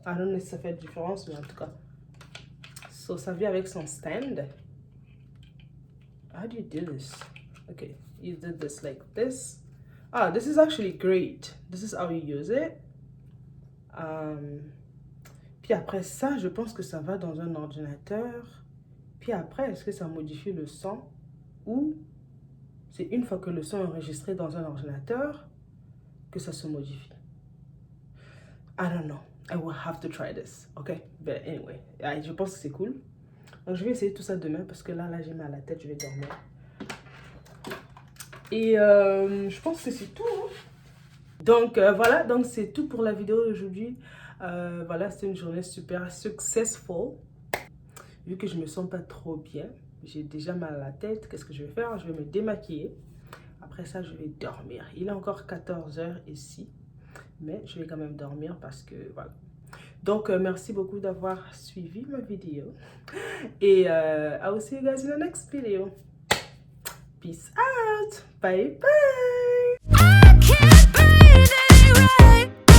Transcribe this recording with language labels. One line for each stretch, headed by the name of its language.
English: I don't know
French: si ça fait différence, mais en tout cas. So, ça vient avec son stand.
English: How do you do this? Okay, you did this like this. Ah, this is actually great. This is how you use it.
French: Puis après ça, je pense que ça va dans un ordinateur. Puis après, est-ce que ça modifie le son? Ou c'est une fois que le son est enregistré dans un ordinateur que ça se modifie?
English: I don't know. I will have to try this. Okay? But anyway,
French: je pense que c'est cool. Donc, je vais essayer tout ça demain parce que là j'ai mal à la tête, je vais dormir. Et je pense que c'est tout. Hein? Donc, voilà. Donc, c'est tout pour la vidéo d'aujourd'hui. Voilà, c'est une journée super successful. Vu que je me sens pas trop bien. J'ai déjà mal à la tête. Qu'est-ce que je vais faire? Je vais me démaquiller. Après ça, je vais dormir. Il est encore 14 h ici. Mais je vais quand même dormir parce que voilà. Donc, merci beaucoup d'avoir suivi ma vidéo.
English: Et I will see you guys in the next video. Peace out. Bye bye. I can't breathe, it ain't right.